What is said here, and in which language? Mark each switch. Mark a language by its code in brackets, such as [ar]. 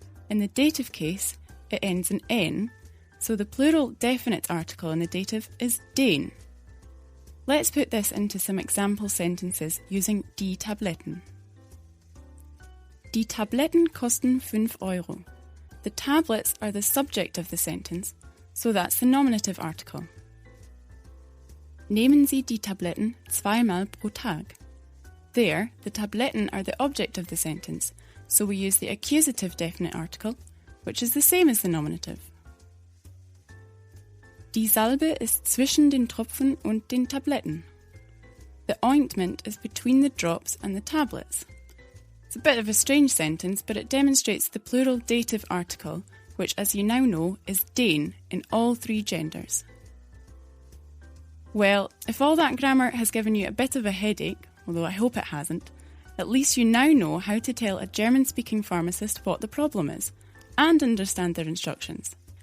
[en] In the dative case, it ends in en, so the plural definite article in the dative is den. Let's put this into some example sentences using die Tabletten. [de] Die Tabletten kosten 5 Euro. [en] The tablets are the subject of the sentence, so that's the nominative article. [de] Nehmen Sie die Tabletten zweimal pro Tag. [en] There, the Tabletten are the object of the sentence, so we use the accusative definite article, which is the same as the nominative. [de] Die Salbe ist zwischen den Tropfen und den Tabletten. [en] The ointment is between the drops and the tablets. It's a bit of a strange sentence, but it demonstrates the plural dative article, which, as you now know, is den in all three genders. Well, if all that grammar has given you a bit of a headache, although I hope it hasn't, at least you now know how to tell a German-speaking pharmacist what the problem is, and understand their instructions.